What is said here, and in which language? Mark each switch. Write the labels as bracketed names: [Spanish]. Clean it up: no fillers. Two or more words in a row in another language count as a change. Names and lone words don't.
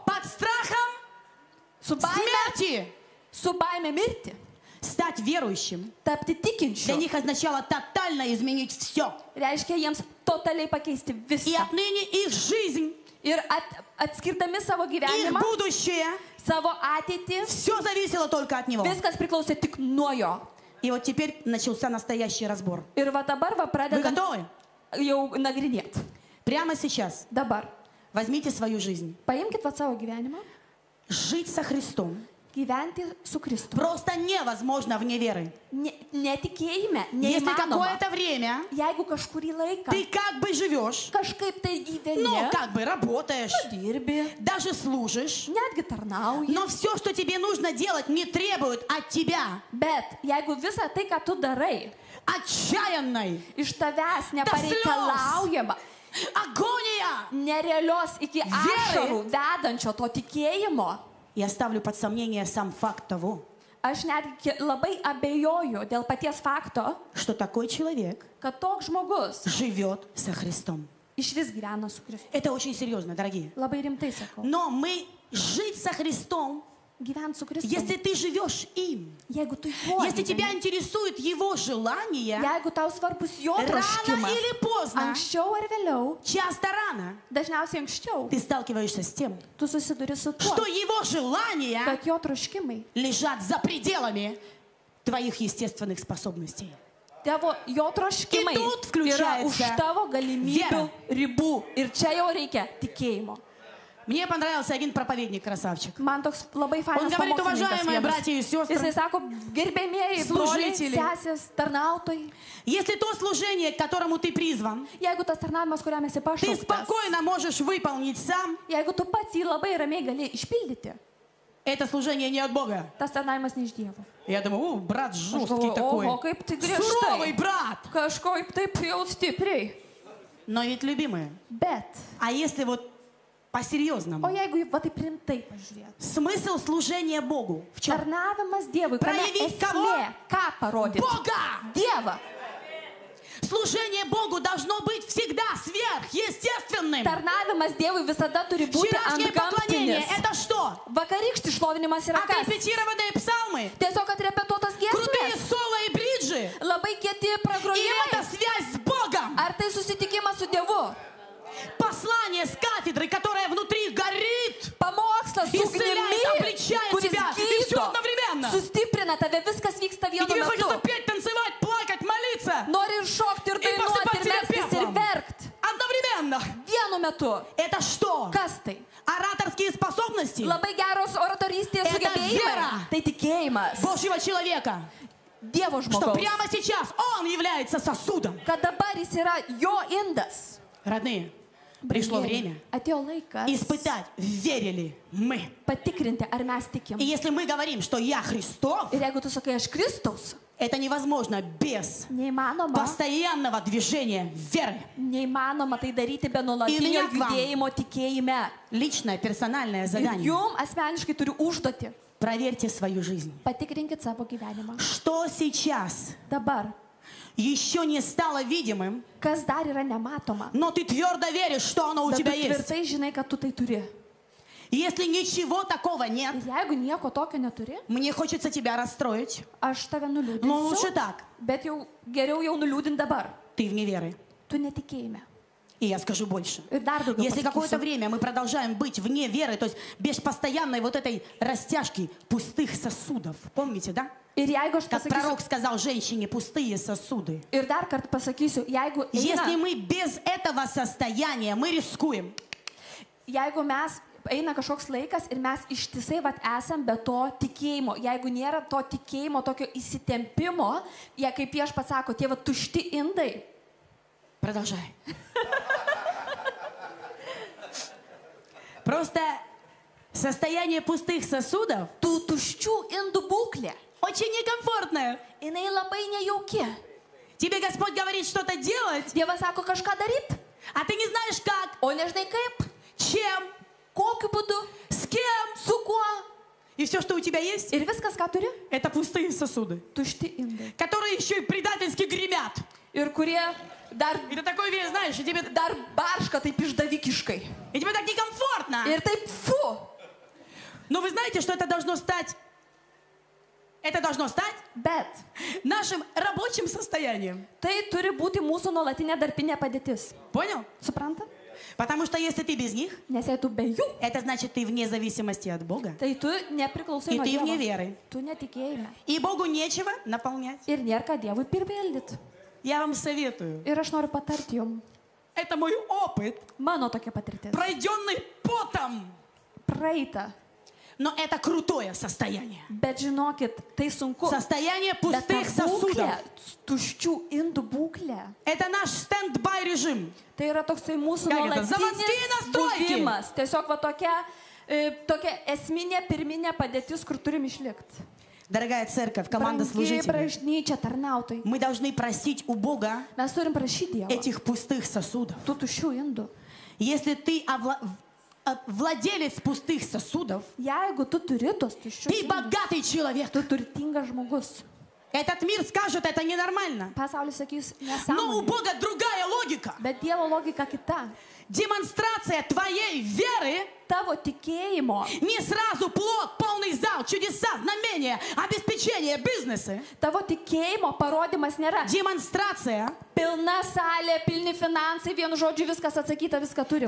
[Russian] Под страхом смерти [Lithuanian] Su baime mirti, [Russian] стать верующим. [Lithuanian] tapti [Russian] Для [Lithuanian] tikinčiu, [Russian] них означало тотально изменить все. [Lithuanian] reiškia jiems totaliai pakeisti [Russian] И [Lithuanian] viską. [Russian] отныне их жизнь, [Lithuanian] Ir atskirdami savo [Russian] их [Lithuanian] gyvenimą, [Russian] будущее, [Lithuanian] savo ateitį, [Russian] все зависело только от Него. [Lithuanian] viskas priklausė tik nuo jo. [Russian] И вот теперь начался настоящий разбор. [Lithuanian] Ir va dabar va [Russian] Вы [Lithuanian] pradedam [Russian] готовы? [Lithuanian] jau nagrinėti. [Russian] Прямо сейчас [Lithuanian] Dabar. [Russian] возьмите свою жизнь. [Lithuanian] Paimkit va savo gyvenimą. [Russian] Жить со Христом [Lithuanian] Gyventi su Kristumi. [Russian] просто невозможно вне веры. [Lithuanian] Netikėjime, [Russian] Если [Lithuanian] neįmanoma. [Russian] какое-то время [Lithuanian] Jeigu kažkurį laiką [Russian] ты как бы живешь, [Lithuanian] kažkaip tai gyveni, [Russian] ну, как бы работаешь, [Lithuanian] dirbi, [Russian] даже служишь, [Lithuanian] netgi tarnauji. [Russian] но все, что тебе нужно делать, не требует от тебя [Lithuanian] Bet jeigu visą tai, ką tu darai, [Russian] отчаянной [Lithuanian] iš tavęs nepareikalaujama, [Russian] агония. [Lithuanian] nerealios iki ašarų vedančio to tikėjimo, [Russian] Я ставлю под сомнение сам факт того, [Lithuanian] aš netgi labai abejoju dėl paties fakto, [Russian] что такой человек [Lithuanian] kad toks žmogus [Russian] живет со Христом. [Lithuanian] iš vis gyvena su Kristumi. [Russian] Это очень серьезно, дорогие. [Lithuanian] Labai rimtai sakau. [Russian] Но мы жить со Христом, [Lithuanian] Gyvent su Kristumi. [Russian] если ты живешь им, [Lithuanian] Jeigu tu juo [Russian] если тебя [Lithuanian] gyveni, [Russian] интересует его желание, [Lithuanian] jeigu tau svarbus jo [Russian] рано [Lithuanian] troškimas, [Russian] или поздно, [Lithuanian] anksčiau ar vėliau, [Russian] часто рано, [Lithuanian] dažniausiai anksčiau, [Russian] ты сталкиваешься с тем, [Lithuanian] tu susiduri su tuo, [Russian] что его желания [Lithuanian] kad jo troškimai, [Russian] лежат за пределами твоих естественных способностей. [Lithuanian] tavo jo troškimai [Russian] И тут [Lithuanian] yra [Russian] включается [Lithuanian] už tavo galimybių vėra. ribų. Ir čia jau reikia tikėjimo. [Russian] Мне понравился один проповедник, красавчик. [Lithuanian] Man toks labai [Russian] Он [Lithuanian] fainas [Russian] говорит, [Lithuanian] pamokslininkas [Russian] уважаемые [Lithuanian] vienas. [Russian] братья и [Lithuanian] Jisai [Russian] сестры, [Lithuanian] sako, gerbėmieji broliai, [Russian] Служители. [Lithuanian] sesės, tarnautojai. [Russian] если то служение, к которому ты призван, [Lithuanian] Jeigu tas tarnavimas, kuriam esi [Russian] ты [Lithuanian] pašauktas, [Russian] спокойно можешь выполнить сам, [Lithuanian] jeigu tu pats jį labai ramiai gali išpildyti, [Russian] это служение не от Бога. [Lithuanian] tas tarnavimas ne iš Dievo. [Russian] Я думаю, брат [Lithuanian] Aš [Russian] жесткий [Lithuanian] galvoju, [Russian] такой, [Lithuanian] oho, kaip tai [Russian] суровый [Lithuanian] griežtai. [Russian] брат. [Lithuanian] Kažkaip taip jau stipriai. [Russian] Но ведь, любимые, [Lithuanian] Bet, [Russian] а если вот [Lithuanian] o [Russian] по-серьезному, [Lithuanian] jeigu va taip rimtai pažiūrėt. [Russian] смысл служения Богу в чем? [Lithuanian] Tarnavimas Dievui, kame [Russian] Проявить кого? [Lithuanian] esmė, ką parodyti? [Russian] Бога! [Lithuanian] Dievą. [Russian] Служение Богу должно быть всегда сверхъестественным. [Lithuanian] Tarnavimas Dievui visada turi būti [Russian] Вчерашнее поклонение [Lithuanian] antgamtinis. [Russian] — это что? [Lithuanian] Vakarykštis šlovinimas yra kas? [Russian] Отрепетированные псалмы, [Lithuanian] Tiesiog atrepetuotas [Russian] крутые [Lithuanian] giesmės. [Russian] соло и бриджи. [Lithuanian] Labai kieti [Russian] Или [Lithuanian] pragrojimai. [Russian] это связь с Богом? [Lithuanian] Ar tai susitikimas su Dievu? [Russian] Послание с кафедры, которое внутри горит, [Lithuanian] Pamokslas su [Russian] исцеляет, [Lithuanian] ugnimi, [Russian] обличает [Lithuanian] kuris [Russian] тебя, и все [Lithuanian] gydo, [Russian] одновременно. [Lithuanian] sustiprina tave, viskas vyksta [Russian] И [Lithuanian] vienu [Russian] тебе хочется [Lithuanian] metu. [Russian] петь, танцевать, плакать, молиться. [Lithuanian] Nori ir šokti, ir dainuoti, [Russian] посыпать [Lithuanian] ir [Russian] себя [Lithuanian] melstis, ir [Russian] пеплом. [Lithuanian] verkti. [Russian] Одновременно. [Lithuanian] Vienu metu. [Russian] Это что? [Lithuanian] Kas tai? [Russian] Ораторские способности [Lithuanian] Labai geros oratorystės [Russian] Это [Lithuanian] sugebėjimai. [Russian] вера. [Lithuanian] Tai tikėjimas. [Russian] Божьего человека. [Lithuanian] Dievo [Russian] Что [Lithuanian] žmogaus. [Russian] прямо сейчас он является сосудом. [Lithuanian] Kad dabar jis yra jo indas. [Russian] Родные, пришло время [Lithuanian] Atėjo laikas [Russian] испытать, верили мы. [Lithuanian] patikrinti, ar mes tikim. [Russian] И если мы говорим, что я Христов, [Lithuanian] Ir jeigu tu sakai, aš Kristaus, [Russian] это невозможно без [Lithuanian] neįmanoma, [Russian] постоянного движения веры. [Lithuanian] neįmanoma tai daryti be Ir nuolatinio net vam. judėjimo tikėjime. [Russian] Личное, персональное [Lithuanian] Ir [Russian] задание. [Lithuanian] jum asmeniškai turiu užduoti. [Russian] Проверьте свою жизнь. [Lithuanian] Patikrinkit savo gyvenimą. [Russian] Что сейчас [Lithuanian] Dabar, [Russian] еще не стало видимым, [Lithuanian] kas dar yra nematoma, [Russian] но ты твердо веришь, что оно у [Lithuanian] bet tu [Russian] тебя есть. [Lithuanian] tvirtai žinai, kad tu tai turi. [Russian] Если ничего такого нет, [Lithuanian] Ir jeigu nieko tokio neturi, [Russian] мне хочется тебя расстроить, [Lithuanian] aš tave [Russian] но лучше [Lithuanian] nuliūdinsiu, [Russian] так. [Lithuanian] bet jau geriau jau nuliūdint dabar. [Russian] Ты вне веры. [Lithuanian] Tu netikėjime. [Russian] И я скажу больше. [Lithuanian] Ir dar daugiau [Russian] Если какое-то [Lithuanian] pasakysiu. [Russian] время мы продолжаем быть вне веры, то есть без постоянной вот этой растяжки пустых сосудов, помните, да? [Lithuanian] Ir jeigu aš [Russian] Как [Lithuanian] pasakysiu, [Russian] пророк сказал женщине, пустые сосуды. [Lithuanian] ir dar kartą pasakysiu, jeigu [Russian] Если [Lithuanian] eina, [Russian] мы без этого состояния, мы рискуем. [Lithuanian] jeigu mes eina kažkoks laikas ir mes ištisai vat esam be to tikėjimo, jeigu nėra to tikėjimo, tokio įsitempimo, jie kaip viešpats sako, tie va tušti indai, [Russian] Продолжай. Просто состояние пустых сосудов [Lithuanian] tų tuščių indų būklė, [Russian] очень некомфортное. [Lithuanian] jinai labai nejauki. [Russian] Тебе Господь говорит что-то делать, [Lithuanian] Dievas sako kažką daryti, [Russian] а ты не знаешь как, [Lithuanian] o nežinai kaip, [Russian] чем, [Lithuanian] kokiu būdu, [Russian] с кем. [Lithuanian] su kuo. [Russian] И все, что у тебя есть, [Lithuanian] Ir viskas, ką turi, [Russian] это пустые сосуды, [Lithuanian] tušti indai. [Russian] которые еще и предательски гремят. [Lithuanian] Ir kurie dar, [Russian] И ты такой весь, знаешь, и тебе [Lithuanian] barška taip išdavikiškai. [Russian] так некомфортно. [Lithuanian] Ir taip, fu. [Russian] Но вы знаете, что это должно стать [Lithuanian] Bet [Russian] нашим рабочим состоянием. [Lithuanian] tai turi būti mūsų nuolatinė darbinė padėtis. [Russian] Понял? [Lithuanian] Supranta? [Russian] Потому что если ты без них, [Lithuanian] Nes jei tu be jų, [Russian] это значит, ты вне зависимости от Бога. [Lithuanian] tai tu nepriklausai [Russian] И [Lithuanian] nuo [Russian] ты вне [Lithuanian] Dievo. [Russian] веры. [Lithuanian] Tu netikėjime. [Russian] И Богу nечего наполнять. [Lithuanian] Ir nėra ką Dievui pirpildyti. [Russian] Я вам советую. [Lithuanian] Ir aš noriu patarti jums. [Russian] Это мой опыт, [Lithuanian] Mano tokia patirtis. [Russian] пройденный потом. [Lithuanian] Praeita. [Russian] Но это крутое состояние. [Lithuanian] Bet žinokit, tai sunku. [Russian] Состояние [Lithuanian] Bet ta [Russian] пустых сосудов. [Lithuanian] būklė, tuščių indų būklė. [Russian] Это наш стендбай режим. [Lithuanian] Tai yra toksai mūsų Ką kita? Заводские nuolatinis [Russian] настройки. [Lithuanian] buvimas. Tiesiog va tokia esminė pirminė padėtis, kur turim išlikti. [Russian] Дорогая церковь, команда [Lithuanian] Brangi [Russian] служителей, [Lithuanian] bažnyčia, tarnautojai. [Russian] мы должны просить у Бога [Lithuanian] Mes turim prašyti Dievo [Russian] этих пустых сосудов. [Lithuanian] tų tuščių indų. [Russian] Если ты владелец пустых сосудов, [Lithuanian] Jeigu tu turi tos tuščius [Russian] ты [Lithuanian] indus, [Russian] богатый человек. [Lithuanian] tu turtingas žmogus. [Russian] Этот мир скажет, это ненормально. [Lithuanian] Pasaulis sakys, [Russian] Но у [Lithuanian] nesąmonė. [Russian] Бога другая логика. [Lithuanian] Bet Dievo logika kita. [Russian] Демонстрация твоей веры [Lithuanian] Tavo tikėjimo, [Russian] не сразу плод, полный зал, чудеса, знамения, обеспечение, бизнесы. [Lithuanian] tavo tikėjimo parodimas nėra [Russian] Демонстрация, [Lithuanian] pilna salė, pilni finansai, vienu žodžiu viskas atsakyta, viską turim.